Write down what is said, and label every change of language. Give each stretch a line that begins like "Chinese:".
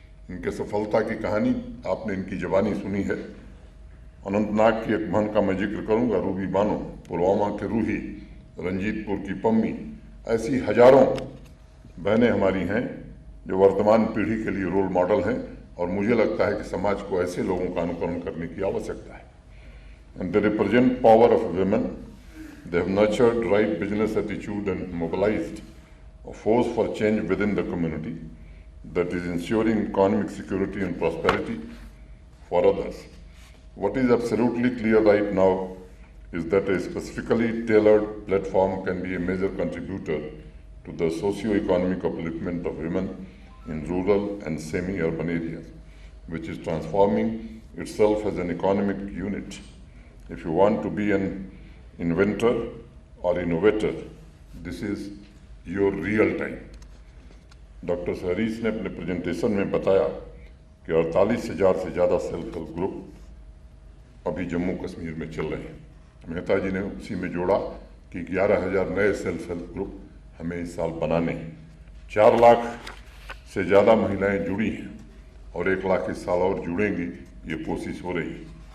Hindi: इनके सफलता की कहानी आपने इनकी जबानी सुनी है। अनंतनाग की एक बहन का मैं जिक्र करूंगा, रूबी बानो, पुलवामा के रूही, रंजीतपुर की पम्मी। ऐसी हजारों बहनें हमारी हैं जो वर्तमान पीढ़ी के लिए रोल मॉडल हैं, और मुझे लगता है कि समाज को ऐसे लोगों का अनुकरण करने की आवश्यकता है।
English: And they represent power of women. They have nurtured right business attitude and mobilized a force for change within the community that is ensuring economic security and prosperity for others. What is absolutely clear right now is that a specifically tailored platform can be a major contributor to the socio-economic upliftment of women in rural and semi-urban areas, which is transforming itself as an economic unit. If you want to be an inventor or innovator, this is your real time.
Hindi: Doctor Harish ने अपने presentation में बताया कि 48,000 से ज़्यादा self help group अभी जम्मू कश्मीर में चल रहे हैं। मेहता जी ने उसी में जोड़ा कि 11,000 नए सेल्फ हेल्प ग्रुप हमें इस साल बनाने हैं। 4 लाख से ज़्यादा महिलाएं जुड़ी हैं, और 1 लाख इस साल और जुड़ेंगी। ये कोशिश हो रही है।